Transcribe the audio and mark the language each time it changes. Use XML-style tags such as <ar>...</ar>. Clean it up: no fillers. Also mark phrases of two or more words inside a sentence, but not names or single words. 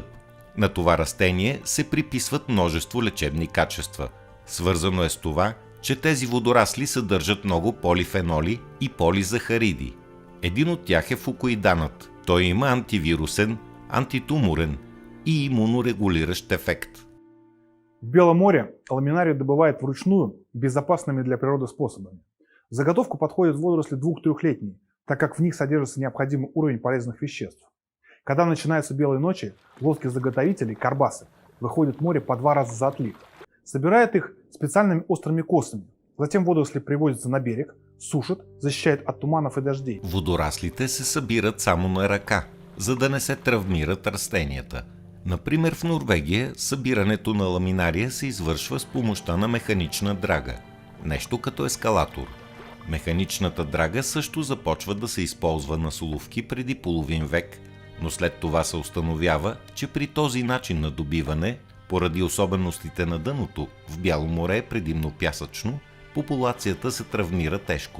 <bg>На това растение се приписват множество лечебни качества. Свързано е с това, че тези водорасли съдържат много полифеноли и полизахариди. Един от тях е фукоиданът. Той има антивирусен, антитуморен и имунорегулиращ ефект.</bg> <ru>В Белом море ламинарию добывают вручную безопасными для природы способами. В заготовку подходят водоросли 2-3-летние, так как в них содержится необходимый уровень полезных веществ. Когда начинаются белые ночи, лодки заготовителей, карбасы, выходят в море по 2 раза за отлив. Собирают их специальными острыми косами. Затем водоросли привозятся на берег, сушат, защищают от туманов и дождей.</ru> <bg>Водораслите се събират само на ръка, за да не се травмират растенията. Например, в Норвегия събирането на ламинария се извършва с помощта на механична драга. Нещо като ескалатор. Механичната драга също започва да се използва на соловки преди половин век, но след това се установява, че при този начин на добиване, поради особеностите на дъното, в Бяло море е предимно пясъчно, популацията се травмира тежко.</bg>